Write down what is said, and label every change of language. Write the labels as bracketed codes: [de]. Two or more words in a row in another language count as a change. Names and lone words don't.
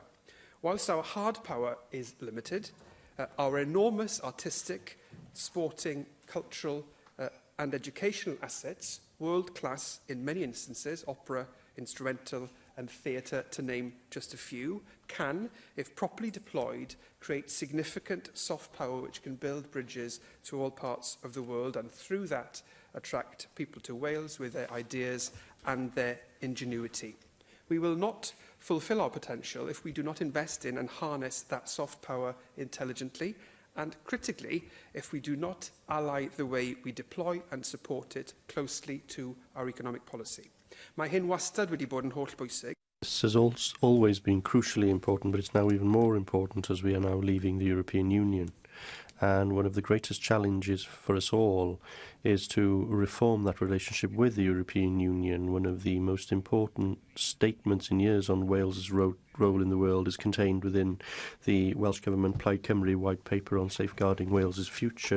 [en] Whilst our hard power is limited, our enormous artistic, sporting, cultural and educational assets, world-class in many instances, opera, instrumental and theatre to name just a few, can, if properly deployed, create significant soft power which can build bridges to all parts of the world, and through that attract people to Wales with their ideas and their ingenuity. We will not fulfil our potential if we do not invest in and harness that soft power intelligently, and critically, if we do not ally the way we deploy and support it closely to our economic policy. [cy] Mae hyn wastad wedi bod yn hollbwysig. [en] This has always been crucially important, but it's now even more important as we are now leaving the European Union. And one of the greatest challenges for us all is to reform that relationship with the European Union. One of the most important statements in years on Wales's role in the world is contained within the Welsh Government Plaid Cymru White Paper on safeguarding Wales's future.